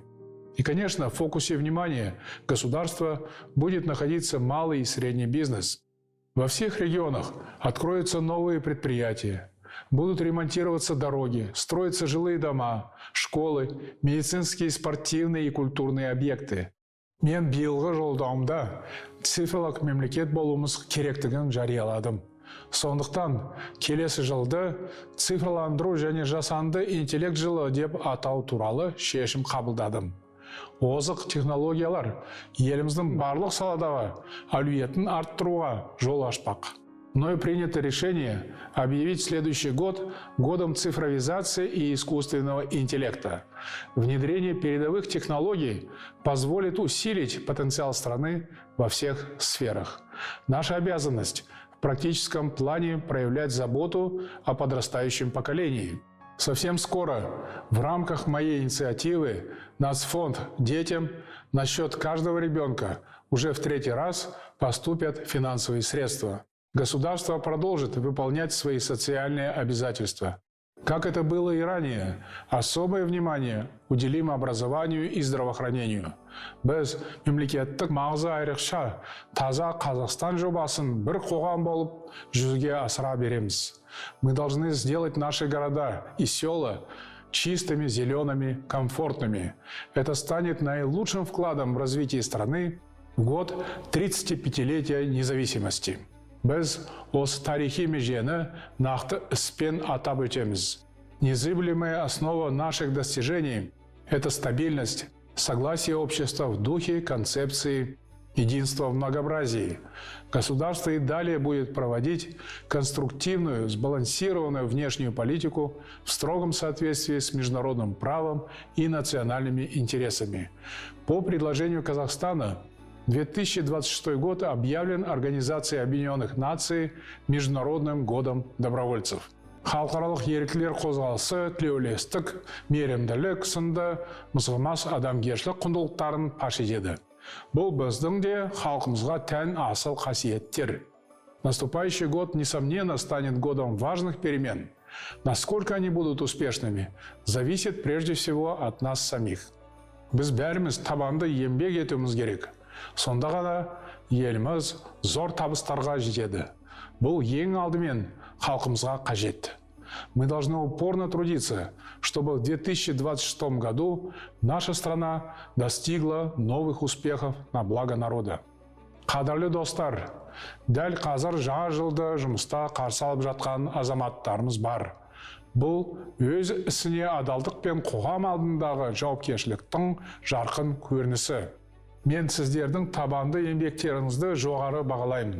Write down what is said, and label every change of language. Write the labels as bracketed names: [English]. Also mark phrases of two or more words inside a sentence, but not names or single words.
[Russian] И, конечно, в фокусе внимания государства будет находиться малый и средний бизнес. Во всех регионах откроются новые предприятия. Будут ремонтироваться дороги, строиться жилые дома, школы, медицинские, спортивные и культурные объекты. [Kazakh] Мен биылғы жолдауымда цифрлық мемлекет болуымыз керектігін жарияладым. Сондықтан келесі жылды цифрландыру және жасанды интеллект жылы деп атау туралы шешім қабылдадым. Озық технологиялар еліміздің барлық саладағы әлеуетін арттыруға жол ашпақ. [Russian] Мною принято решение объявить следующий год годом цифровизации и искусственного интеллекта. Внедрение передовых технологий позволит усилить потенциал страны во всех сферах. Наша обязанность в практическом плане проявлять заботу о подрастающем поколении. Совсем скоро в рамках моей инициативы Нацфонд детям на счет каждого ребенка уже в 3-й раз поступят финансовые средства. Государство продолжит выполнять свои социальные обязательства. Как это было и ранее, особое внимание уделим образованию и здравоохранению. [Kazakh] Біз мемлекеттік маңызы айрықша таза Қазақстан жобасын бір қоғам болып жүзеге асыра береміз. [Russian] Мы должны сделать наши города и села чистыми, зелеными, комфортными. Это станет наилучшим вкладом в развитие страны в год 35-летия независимости. [Kazakh] Біз осы тарихи межені нақты іспен атап өтеміз. [Russian] Незыблемая основа наших достижений – это стабильность, согласие общества в духе концепции единства в многообразии. Государство и далее будет проводить конструктивную, сбалансированную внешнюю политику в строгом соответствии с международным правом и национальными интересами. По предложению Казахстана 2026 год объявлен Организацией Объединенных Наций Международным годом добровольцев. [Kazakh] Халықаралық еріктілер қозғалысы тілеулестік, мейірімділік сынды мызғымас адамгершілік құндылықтарын паш етеді. Бұл біздің де халқымызға тән асыл қасиеттер. [Russian] Наступающий год, несомненно, станет годом важных перемен. Насколько они будут успешными, зависит прежде всего от нас самих. [Kazakh] Біз бәріміз табанды еңбек етуіміз керек. Сонда ғана еліміз зор табыстарға жетеді. Бұл ең алдымен халқымызға қажет. [Russian] Мы должны упорно трудиться, чтобы в 2026 году наша страна достигла новых успехов на благо народа. [Kazakh] Қадірлі достар, дәл қазір жаңа жылды жұмыста қарсы алып жатқан азаматтарымыз бар. Бұл өз ісіне адалдық пен қоғам алдындағы жауапкершіліктің жарқын көрінісі. Мен сіздердің табанды еңбектеріңізді жоғары бағалаймын.